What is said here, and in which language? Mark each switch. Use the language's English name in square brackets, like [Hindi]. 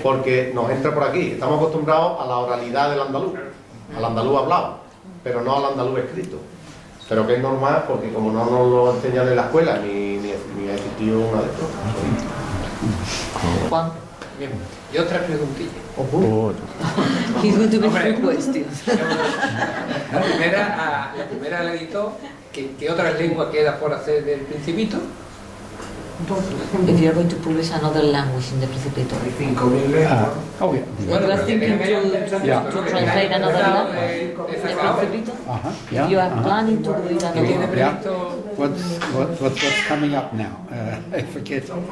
[Spanish] Porque nos entra por aquí, estamos acostumbrados a la oralidad del andaluz, al andaluz hablado, pero no al andaluz escrito. Pero que es normal porque como no nos lo enseñan en la escuela ni ha existido una de estas. Juan. Bien, y otra preguntilla. [English] He's going to be three questions. [Spanish] La primera la editó, ¿qué otras lenguas queda por hacer del Principito? [English] If you are going to publish another language in the Principito. [Spanish] Hay 5.000 lenguas. [English] You are thinking to translate another language in the Principito? Yeah. You are planning to do it another Yeah. What's coming up now? I forget.